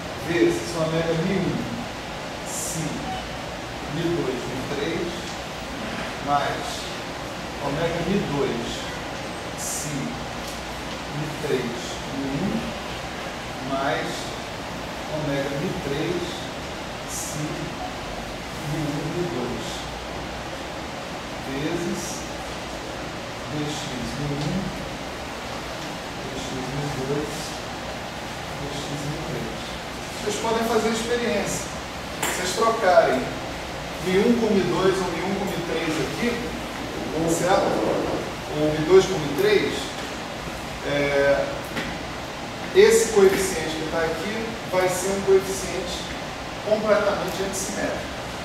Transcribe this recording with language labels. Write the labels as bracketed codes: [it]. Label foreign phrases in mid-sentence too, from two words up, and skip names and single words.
[pt] vezes ômega Mi1, Si, Mi2, Mi3, mais ômega Mi2, Si, Mi3, Mi1, mais ômega Mi3, Si, Mi1, Mi2, vezes dx Mi1, dx Mi2, dx Mi3. Vocês podem fazer a experiência. Vocês trocarem Mi1 com Mi2 ou Mi1 com Mi3 aqui, certo? Ou Mi2 com Mi3, esse coeficiente que está aqui vai ser um coeficiente completamente antissimétrico.